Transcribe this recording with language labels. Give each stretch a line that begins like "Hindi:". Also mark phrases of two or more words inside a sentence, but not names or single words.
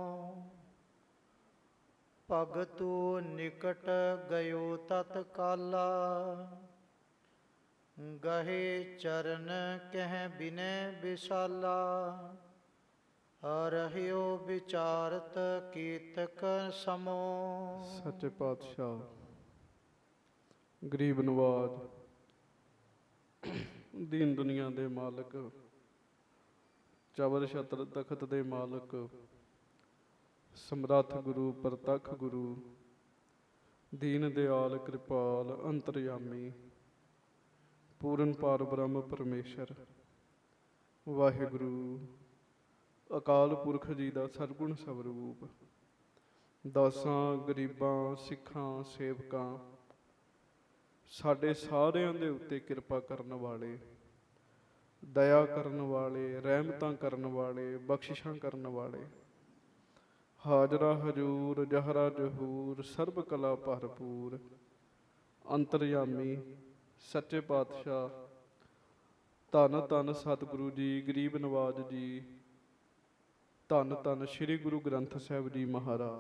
Braj: भगतु निकट गयो तत्काला, गहे चरण कह बिनय विशाला। रहयो विचारत कीतक समो।
Punjabi: ਸੱਚੇ ਪਾਤਸ਼ਾਹ ਗਰੀਬ ਨਵਾਜ਼ ਦੀਨ ਦੁਨੀਆ ਦੇ ਮਾਲਕ, ਚੌਰ ਛਤਰ ਤਖ਼ਤ ਦੇ ਮਾਲਕ, चवर छत्र तखत दे मालक, ਸਮਰੱਥ ਗੁਰੂ ਪ੍ਰਤੱਖ ਗੁਰੂ, ਦੀਨ ਦਇਆਲ ਕ੍ਰਿਪਾਲ ਅੰਤਰਜਾਮੀ, ਪੂਰਨ ਪਾਰ ਬ੍ਰਹਮ ਪਰਮੇਸ਼ਰ। ਵਾਹਿਗੁਰੂ ਅਕਾਲ ਪੁਰਖ ਜੀ ਕਾ ਸਰਗੁਣ ਸਰੂਪ, ਦਾਸਾਂ ਗਰੀਬਾਂ ਸਿੱਖਾਂ ਸੇਵਕਾਂ ਸਾਡੇ ਸਾਰਿਆਂ ਦੇ ਉੱਤੇ ਕਿਰਪਾ ਕਰਨ ਵਾਲੇ, दया ਕਰਨ ਵਾਲੇ, ਰਹਿਮਤਾਂ ਕਰਨ ਵਾਲੇ, ਬਖਸ਼ਿਸ਼ਾਂ ਕਰਨ ਵਾਲੇ, ਹਾਜ਼ਰਾ ਹਜੂਰ ਜਹਰਾ ਜਹੂਰ ਸਰਬ ਕਲਾ ਭਰਪੂਰ ਅੰਤਰਯਾਮੀ ਸੱਚੇ ਪਾਤਸ਼ਾਹ ਧੰਨ ਧੰਨ ਸਤਿਗੁਰੂ ਜੀ, ਗਰੀਬ ਨਵਾਜ ਜੀ, ਧੰਨ ਧੰਨ ਸ਼੍ਰੀ ਗੁਰੂ ਗ੍ਰੰਥ ਸਾਹਿਬ ਜੀ ਮਹਾਰਾਜ।